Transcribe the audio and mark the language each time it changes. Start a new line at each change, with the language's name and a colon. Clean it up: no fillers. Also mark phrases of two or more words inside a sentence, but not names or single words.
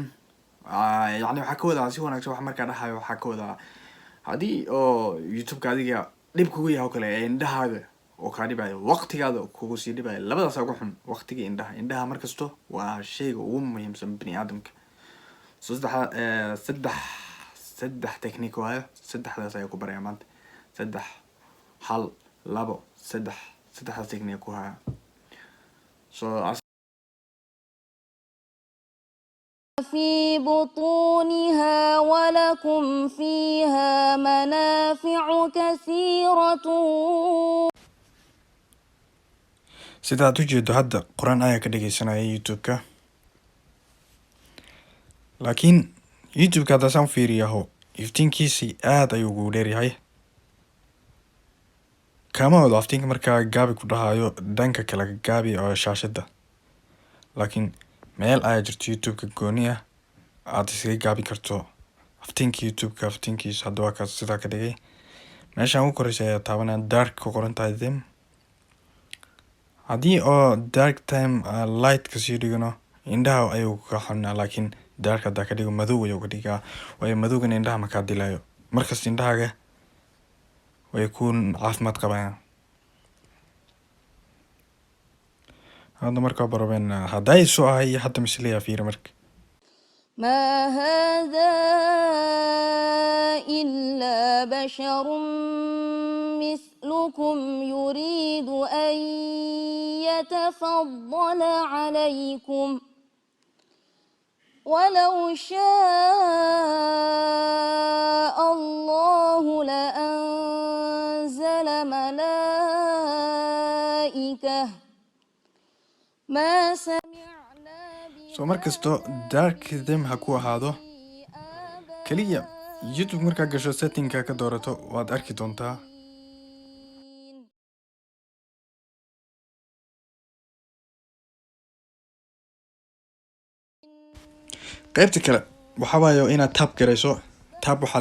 Somali: yani waxaa ka wadaa si wanaagsan wax markaa dhahayo waxaa ka wadaa haddii oo youtube-ka adiga dhib kugu yahay oo kale indhahaaga oo kaa dhibayo waqtigaada kugu sii dhibayo labadaas ugu xun waqtiga indhaha markasto waa shayga ugu muhiimsan bini aadamka saddex technique waayo saddexdaas ayaa ku baraya maanta hal labo saddexdaas technique ku haya
Arabic: في بطونها ولكم فيها منافع كثيرة
Somali: sidaad ujeedo hadda qur-aan ayaa ka dhegeysanaya youtube-ka laakiin youtube-ka haddaasaan fiiriyaho iftiinkiisii aad ayuu ugu dheeryahay kama wado aftiinka markaa gaabi ku dhahayo dhanka kale gaabi oo shaashada laakiin meel ayaa jirto youtube-ka gooni ah aad isaga gaabi karto aftiinka youtube-ka aftiinkiisa hadda waa kaas sidaa ka dhigay meeshaan ugu koreysa ayaa taabanaya dark ku qoran tahay them haddii oo
English: dark time light
Somali: kasii dhigano indhaha ayuu ka xunaa laakiin dark haddaa ka dhigo madow ayuu ka dhigaa waayo madowgana indhaha makaa dilayo markasta indhahaaga way ku caafimaad qabayaan hadda markaa barabeen hadday soo ahay iyo hadda misleeyaa fiira marka
Arabic: ما هذا إلا بشر مثلكم يريد أن يتفضل عليكم ولو شاء الله لأنزل ملائكة ما سمعنا
Somali: markasto
English: dark them
Somali: ha ku ahaado kaliya youtube markaa gasho settingka ka doorato waad arki doontaa qaybta kale waxaa waayo inaad tab garayso tab waxaa